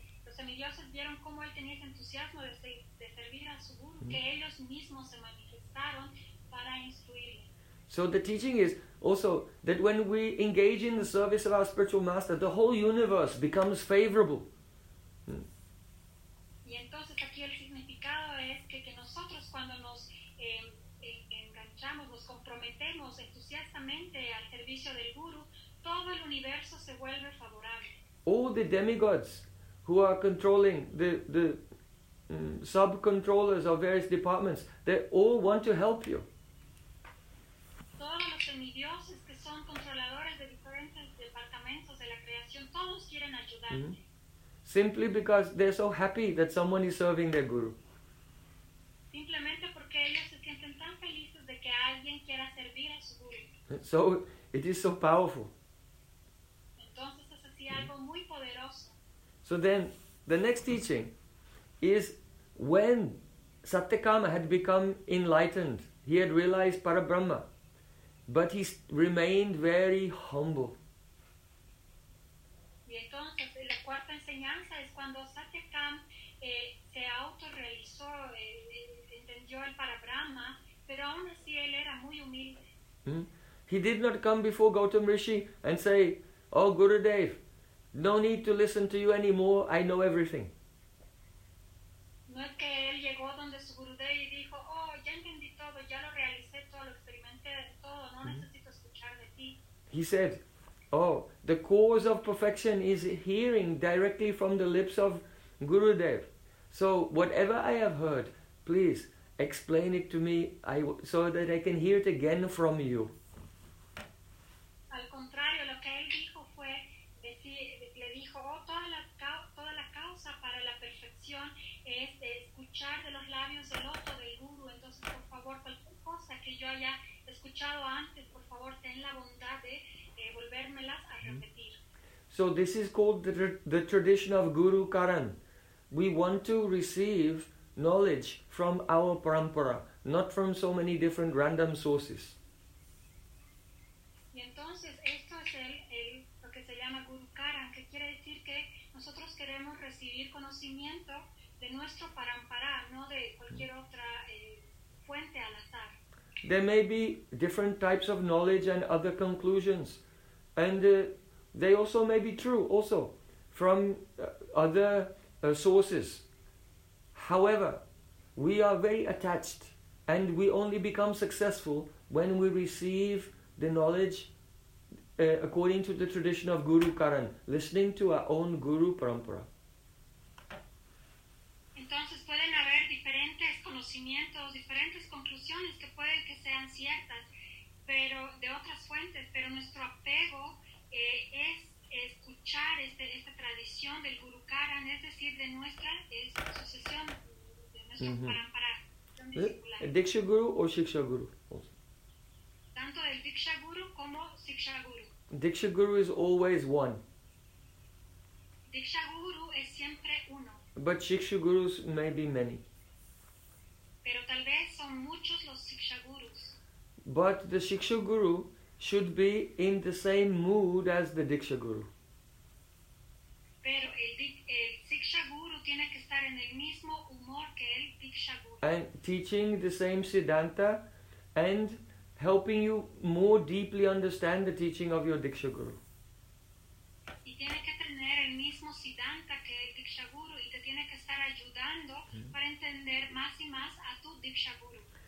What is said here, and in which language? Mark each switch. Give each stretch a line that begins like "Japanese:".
Spanish: semidioses vieron cómo él tenía ese entusiasmo de servir a su guru, que ellos mismos se manifestaron para instruirle.
English: So the teaching is also that when we engage in the service of our spiritual master, the whole universe becomes favorable.
Spanish: Y entonces aquí el significado es que nosotros cuando nos enganchamos, nos comprometemos entusiastamente al servicio del guru, todo el universo se vuelve favorable.
English: All the demigods who are controlling the sub-controllers of various departments, they all want to help you.
Spanish: Todos los semidioses que son controladores de diferentes departamentos de la creación, todos quieren ayudarte. Mm-hmm.
English: Simply because they're so happy that someone is serving their guru.
Spanish: Simplemente porque ellos se sienten tan felices de que alguien quiera servir a su guru.
English: So, it is so powerful.
Spanish: Entonces es así algo muy poderoso.
English: So then, the next teaching is when Satyakama had become enlightened, he had realized Parabrahma. But he remained very humble.
Spanish: Y entonces la cuarta enseñanza es cuando Satyakam se autorrealizó, entendió el Parabrahma, pero aún así él era muy humilde.
English: He did not come before Gautam Rishi and say, "Oh Gurudev, no need to listen to you anymore, I know everything."
Spanish: No es que él llegó donde su Gurudev y dijo, "Oh, ya entendí todo, ya lo realicé todo, lo experimenté todo, no necesito escuchar de ti."
English: He said, "Oh, the cause of perfection is hearing directly from the lips of Gurudev. So whatever I have heard, please explain it to me so that I can hear it again from you."
Spanish: Al contrario, lo que él dijo fue, le dijo, "Oh, toda la causa para la perfección es escuchar de los labios del otro, del Guru. Entonces, por favor, cualquier cosa que yo haya escuchado antes, por favor, ten la bondad de volvérmelas a repetir."
English: So this is called the tradition of Guru Karan. We want to receive knowledge from our parampara, not from so many different random sources.
Spanish: Y entonces esto es lo que se llama Guru Karan, que quiere decir que nosotros queremos recibir conocimiento de nuestro parampara, no de cualquier otra fuente al azar.
English: There may be different types of knowledge and other conclusions. And they also may be true also from other sources. However, we are very attached and we only become successful when we receive the knowledge according to the tradition of Guru Karan, listening to our own Guru Parampara.
Spanish: Entonces pueden haber diferentes conocimientos, diferentes conclusiones que pueden que sean ciertas, pero de otras fuentes, pero nuestro apego es escuchar esta tradición del Guru Karan, es decir, de nuestra sucesión, de nuestro parampara. Diksha Guru o Shiksha Guru?
English: Also.
Spanish: Tanto el Diksha Guru como Shiksha Guru.
English: Diksha Guru is always one.
Spanish: Diksha Guru es siempre uno.
English: But Shiksha Gurus may be many.
Spanish: Pero tal vez son muchos los Shiksha Gurus.
English: But the Shiksha Guru should be in the same mood as the Diksha Guru.
Spanish: Pero el Shiksha Guru tiene que estar en el mismo humor que el Diksha Guru.
English: And teaching the same Siddhanta and helping you more deeply understand the teaching of your Diksha Guru.
Spanish: Y tiene que tener el mismo Siddhanta que el Diksha Guru y te tiene que estar ayudando para entender más y más a tu Diksha Guru.